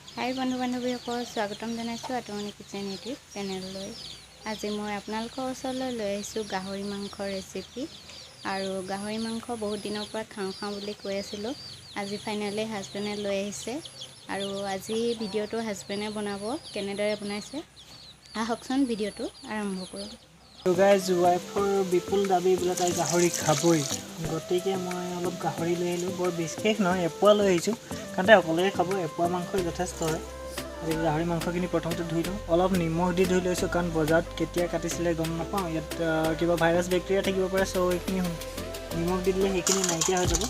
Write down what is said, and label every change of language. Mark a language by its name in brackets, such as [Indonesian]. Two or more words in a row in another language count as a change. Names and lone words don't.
[Assamese] হায় বন্ধু বান্ধৱীসকল স্বাগতম জনাইছোঁ Atumonis [English] kitchen YouTube channel. [Assamese] আজি মই আপোনালোকৰ ওচৰলৈ লৈ আহিছোঁ গাহৰি মাংসৰ ৰেচিপি আৰু গাহৰি মাংস বহুত দিনৰ পৰা খাওঁ বুলি কৈ আছিলোঁ। আজি ফাইনালি হাজবেণ্ডে লৈ আহিছে আৰু আজি ভিডিঅ'টো হাজবেণ্ডে বনাব, কেনেদৰে বনাইছে আহকচোন ভিডিঅ'টো আৰম্ভ কৰোঁ। [English] So guys, [Assamese] wife-ৰ বিপুল দাবী বোলে তাই গাহৰি খাবই, গতিকে মই অলপ গাহৰি লৈ আহিলোঁ। বৰ বিশেষ নহয়, এপোৱা লৈ আহিছোঁ কাৰণ তাই অকলে খাব। এপোৱা মাংসই যথেষ্ট হয়। আৰু গাহৰি মাংসখিনি প্ৰথমতে ধুই লওঁ, অলপ নিমখ দি ধুই লৈছোঁ কাৰণ বজাৰত কেতিয়া কাটিছিলে গম নাপাওঁ। ইয়াত কিবা [English] virus bacteria [Assamese] থাকিব পাৰে, চ' এইখিনি নিমখ দি দিলে সেইখিনি নাইকিয়া হৈ যাব।